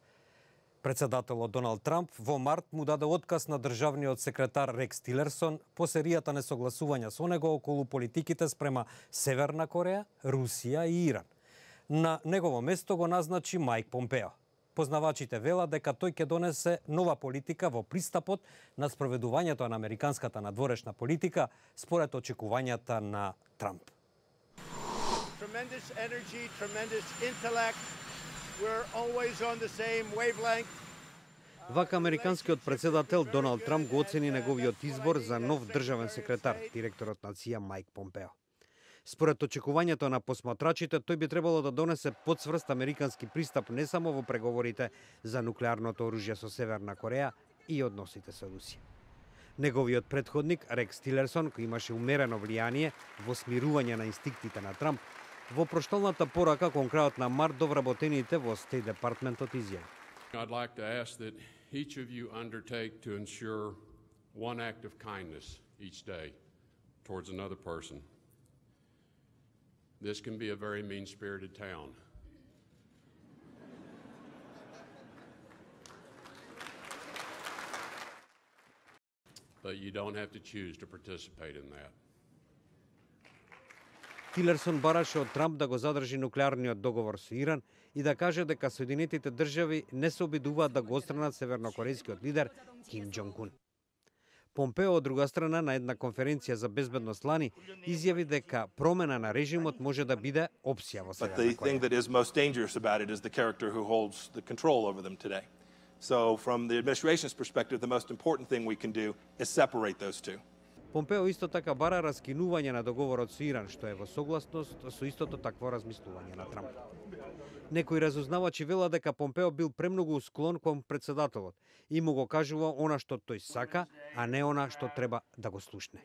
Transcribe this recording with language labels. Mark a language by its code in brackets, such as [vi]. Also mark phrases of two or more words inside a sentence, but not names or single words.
[mk] Председателот Доналд Трамп во март му даде отказ на државниот секретар Рекс Тилерсон по серијата несогласувања со него околу политиките спрема Северна Кореја, Русија и Иран. На негово место го назначи Мајк Помпео. Познавачите велат дека тој ќе донесе нова политика во пристапот на спроведувањето на американската надворешна политика според очекувањата на Трамп. [en] Tremendous energy, tremendous intellect. We're always on the same wavelength. [mk] Вака американскиот председател Доналд Трамп го оцени неговиот избор за нов државен секретар, директорот на ЦИА Мајк Помпео. Според очекувањето на посматрачите, тој би требало да донесе подсврст американски пристап не само во преговорите за нуклеарното оружје со Северна Кореја и односите со Русија. Неговиот претходник Рекс Тилерсон, кој имаше умерено влијание во смирување на инстинктите на Трамп, во прошталната порака кон крајот на март до вработените во Стейт Департментот изјави. [en] I'd like to ask that each of you undertake to ensure one act of kindness each day towards another person. This can be a very mean-spirited town. But you don't have to choose to participate in that. [mk] Тилерсон бараше од Трамп да го задржи нуклеарниот договор со Иран и да каже дека Соединетите држави не се обидуваат да го отстранат севернокорејскиот лидер Ким Џонг Ун. Помпео, од друга страна, на една конференција за безбедност лани, изјави дека промена на режимот може да биде опција во Северна Кореја. [en] But the thing that is most dangerous about it is the character who holds the control over them today. So from the administration's perspective, the most important thing we can do is separate those two. [mk] Помпео исто така бара раскинување на договорот со Иран, што е во согласност со истото такво размислување на Трамп. Некои разузнавачи велат дека Помпео бил премногу склон кон председателот и му го кажува она што тој сака, а не она што треба да го слушне.